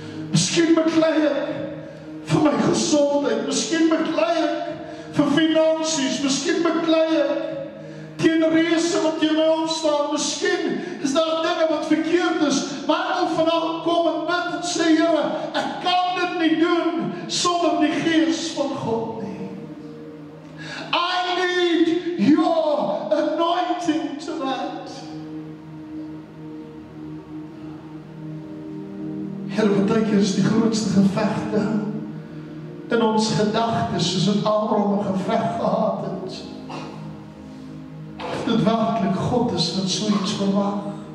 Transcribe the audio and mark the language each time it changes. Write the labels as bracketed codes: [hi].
[af] Miskien beklei ek vir my gesondheid, miskien beklei ek vir finansies, miskien beklei ek teen reëse wat teen my opstaan, miskien is daar dinge wat verkeerd is, maar ek wil vanaand kom en bid en sê, Here, ek kan dit nie doen sonder die Gees van God nie. [en] I need your anointing tonight. [af] Here, baie keer is die grootste gevegte in ons gedagtes, soos wat Abraham 'n geveg gehad het. Of dit werklik God is wat so iets verwag.